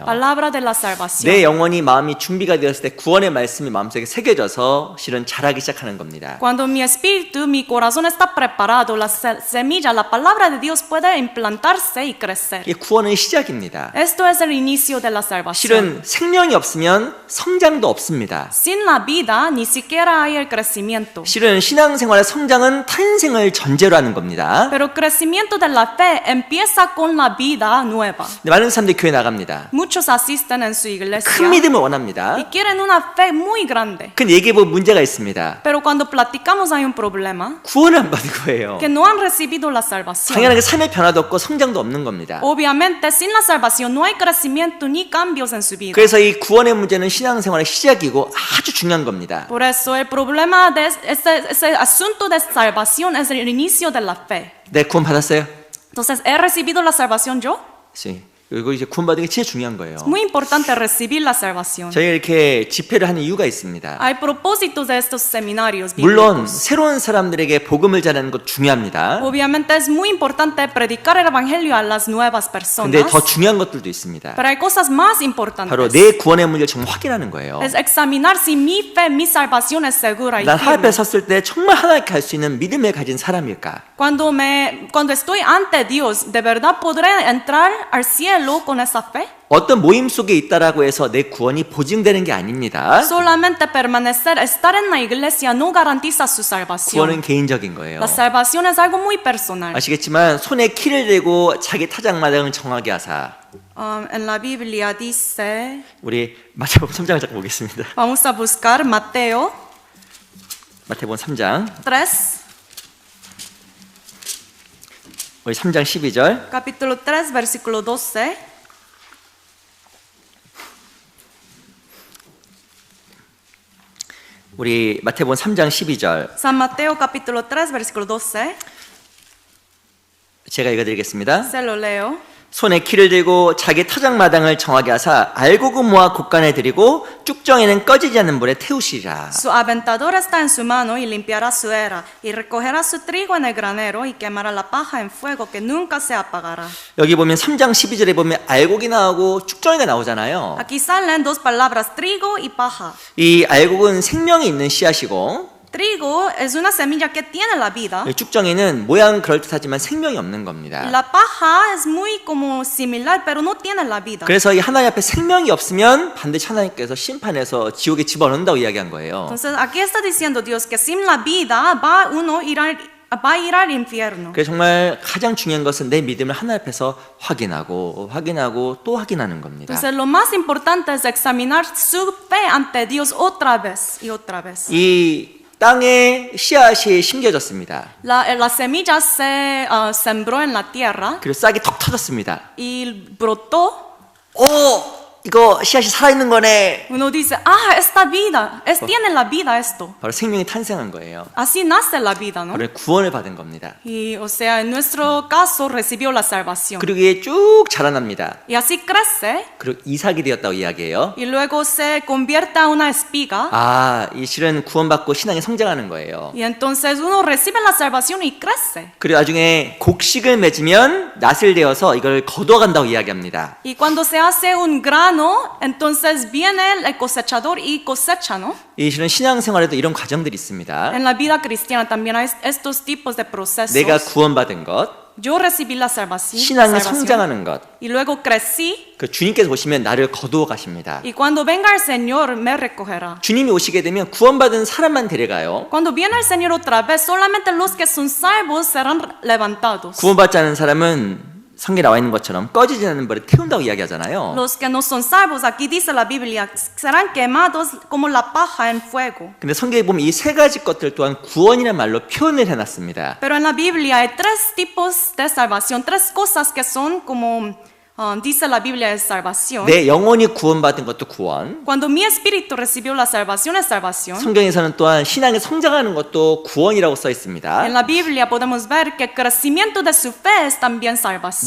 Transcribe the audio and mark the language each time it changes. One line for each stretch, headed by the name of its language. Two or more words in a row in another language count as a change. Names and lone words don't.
Spanish: Palabra de la salvación.
Korean: 내 영혼이 마음이 준비가 되었을 때 구원의 말씀이 마음속에 새겨져서 실은 자라기 시작하는 겁니다.
Spanish: Cuando mi espíritu, mi corazón está preparado, la semilla, la palabra de Dios puede implantarse y crecer.
Korean: 이게 구원의 시작입니다.
Spanish: Esto es el inicio de la salvación.
Korean: 실은 생명이 없으면 성장도 없습니다.
Spanish: Sin la vida ni siquiera hay el crecimiento.
Korean: 실은 신앙생활의 성장은 탄생을 전제로 하는 겁니다.
Spanish: Pero el crecimiento de la fe empieza con la vida nueva.
Korean: 많은 사람들이 교회 나갑니다.
Spanish: Muchos asisten en su iglesia
Korean: 큰 믿음을 원합니다.
Spanish: y quieren una fe muy grande.
Korean: 근데 얘기해 보면 문제가 있습니다.
Spanish: Pero cuando platicamos hay un problema,
Korean: 구원을 안 받은 거예요.
Spanish: que no han recibido la salvación.
Korean: 당연하게 삶의 변화도 없고 성장도 없는 겁니다.
Spanish: Obviamente, sin la salvación no hay crecimiento ni cambios en su vida.
Korean: 그래서 이 구원의 문제는 신앙생활의 시작이고 아주 중요한 겁니다.
Spanish: Por eso el problema de ese asunto de salvación es el inicio de la fe.
Korean: 네, 구원 받았어요?
Spanish: Entonces, ¿he recibido la salvación yo?
Korean: 네. 이거 이제 구원 받는 게 진짜 중요한 거예요.
Spanish: Muy importante recibir la salvación.
Korean: 저희가 이렇게 집회를 하는 이유가 있습니다.
Spanish: Hay propósitos de estos seminarios
Korean: 물론
Spanish: bíblicos.
Korean: 새로운 사람들에게 복음을 전하는 것 중요합니다.
Spanish: Obviamente es muy importante predicar el evangelio a las nuevas
Korean: 근데
Spanish: personas.
Korean: 더 중요한 것들도 있습니다.
Spanish: Pero hay cosas más
Korean: 바로
Spanish: importantes.
Korean: 내 구원의 문제를 정말 확인하는 거예요.
Spanish: Es examinar si mi fe, mi salvación es segura y
Korean: 난 하나님 앞에
Spanish: firme.
Korean: 섰을 때 정말 하나님께 갈 수 있는 믿음을 가진 사람일까?
Spanish: Cuando estoy ante Dios, ¿de verdad podré entrar al cielo con esa fe?
Korean: 어떤 모임 속에 있다라고 해서 내 구원이 보증되는 게 아닙니다.
Spanish: Solamente permanecer, estar en la iglesia no garantiza su salvación.
Korean: 구원은 개인적인 거예요.
Spanish: La salvación es algo muy personal.
Korean: 아시겠지만 손에 키를 대고 자기 타작마당을 정하게 하사.
Spanish: En la Biblia dice,
Korean: 우리 마태복음 3장을 잠깐 보겠습니다.
Spanish: vamos a buscar Mateo
Korean: 마태복음 3장.
Spanish: 3,
Korean: 우리 3장 12절.
Spanish: capítulo 3, versículo 12.
Korean: 우리 마태복음 3장 12절.
Spanish: San Mateo capítulo 3, versículo 12.
Korean: 제가 읽어드리겠습니다.
Spanish: Se lo leo.
Korean: 손에 키를 들고 자기 타작마당을 정하게 하사 알곡을 모아 곳간에 들이고 쭉정에는 꺼지지 않는 물에 태우시리라.
Spanish: Su aventador está en su mano y limpiará su era y recogerá su trigo en el granero y quemará la paja en fuego que nunca se apagará.
Korean: 여기 보면 3장 12절에 보면 알곡이 나오고 쭉정이가 나오잖아요.
Spanish: Aquí salen dos palabras, trigo y paja.
Korean: 이 알곡은 생명이 있는 씨앗이고
Spanish: trigo es una semilla que tiene la vida.
Korean: 쭉정이는 모양 그럴듯하지만 생명이 없는 겁니다.
Spanish: La paja es muy como similar, pero no tiene la vida.
Korean: 그래서 이 하나님 앞에 생명이 없으면 반드시 하나님께서 심판해서 지옥에 집어넣는다고 이야기한 거예요.
Spanish: Entonces aquí está diciendo Dios que sin la vida va a ir al infierno.
Korean: 그래서 정말 가장 중요한 것은 내 믿음을 하나님 앞에서 확인하고 또 확인하는 겁니다.
Spanish: Entonces lo más importante es examinar su fe ante Dios otra vez y otra vez.
Korean: 이 땅에 씨앗이 심겨졌습니다.
Spanish: La semilla se sembró en la tierra
Korean: 그리고 싹이 턱 터졌습니다.
Spanish: y brotó.
Korean: 이거 씨앗이 살아있는 거네.
Spanish: Uno dice, esta vida, tiene la vida esto.
Korean: 바로 생명이 탄생한 거예요.
Spanish: Así nace la vida, ¿no?
Korean: 바로 구원을 받은 겁니다.
Spanish: Y, o sea, en nuestro caso recibió la salvación.
Korean: 그리고 이게 쭉 자라납니다.
Spanish: Y así crece
Korean: 그리고 이삭이 되었다고 이야기해요.
Spanish: y luego se convierte a una espiga.
Korean: 이 실은 구원받고 신앙이 성장하는 거예요.
Spanish: Y entonces uno recibe la salvación y crece.
Korean: 그리고 나중에 곡식을 맺으면 낫을 되어서 이걸 거두어간다고 이야기합니다.
Spanish: Y cuando se hace un grano, entonces viene el cosechador y cosecha, ¿no?
Korean: 이 실은 신앙생활에도 이런 과정들이 있습니다.
Spanish: En la vida cristiana también hay estos tipos de procesos.
Korean: 내가 구원받은 것,
Spanish: Yo recibí la salvación,
Korean: 신앙이 성장하는 것,
Spanish: y luego crecí,
Korean: 그 주님께서 오시면 나를 거두어 가십니다.
Spanish: y cuando venga el Señor me recogerá.
Korean: 주님이 오시게 되면 구원받은 사람만 데려가요.
Spanish: Cuando viene el Señor otra vez, solamente los que son salvos serán levantados.
Korean: 구원받지 않은 사람은 성경에 나와 있는 것처럼 꺼지지 않는 불에 태운다고 이야기하잖아요.
Spanish: Los que no son salvos, aquí dice la Biblia, serán quemados como la paja en fuego.
Korean: 근데 성경에 보면 이 세 가지 것들 또한 구원이라는 말로 표현을 해놨습니다.
Spanish: Pero en la Biblia hay tres tipos de salvación, tres cosas que son como dice la Biblia es salvación.
Korean: 내 영혼이 구원받은 것도 구원.
Spanish: Cuando mi espíritu recibió la salvación es salvación.
Korean: 성경에서는 또한 신앙이 성장하는 것도 구원이라고 써 있습니다.
Spanish: En la Biblia podemos ver que el crecimiento de su fe es también salvación.